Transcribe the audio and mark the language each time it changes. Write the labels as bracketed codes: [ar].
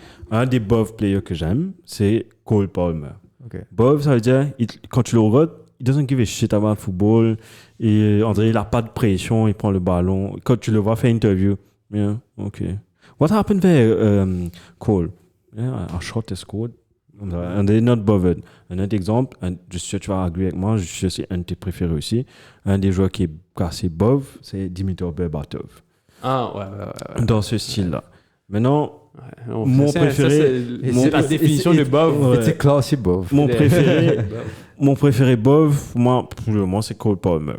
[fr] Un des BOV players que j'aime, c'est Cole Palmer. Ok. BOV, ça veut dire, quand tu le regardes, il doesn't give a shit about le football. Et André, il n'a pas de pression, il prend le ballon. Quand tu le vois faire interview, yeah, ok. [en] What happened there, Cole? Yeah, a shot is scored. And they're not bothered. [fr] Un autre exemple, je suis sûr que tu vas agréer avec moi, je suis sûr que c'est un de tes préférés aussi. Un des joueurs qui est assez BOV, c'est Dimitar Berbatov. Ah, ouais. Dans ce style-là. Maintenant, Non, Mon ça, préféré- ça, c'est la définition de Bob. Ouais. C'est classé Bob. mon préféré BOV, pour le moment, c'est Cole Palmer.